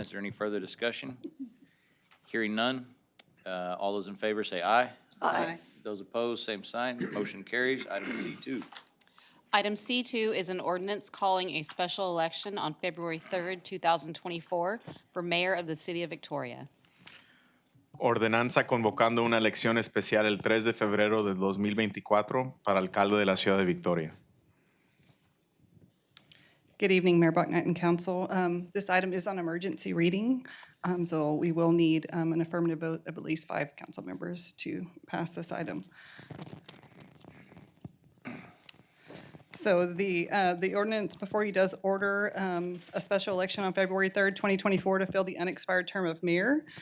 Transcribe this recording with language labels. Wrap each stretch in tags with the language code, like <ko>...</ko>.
<en>Is there any further discussion? Hearing none. All those in favor say aye. Aye. Those opposed, same sign. Motion carries. Item C2. Item C2 is an ordinance calling a special election on February 3rd, 2024 for mayor of the city of Victoria.</en> <es>Ordenanza convocando una elección especial el 3 de febrero de 2024 para alcalde de la ciudad de Victoria.</es> <en>Good evening, Mayor Bucknight and council. This item is on emergency reading, so we will need an affirmative vote of at least 5 council members to pass this item. So the ordinance before you does order a special election on February 3rd, 2024 to fill the unexpired term of mayor.</en>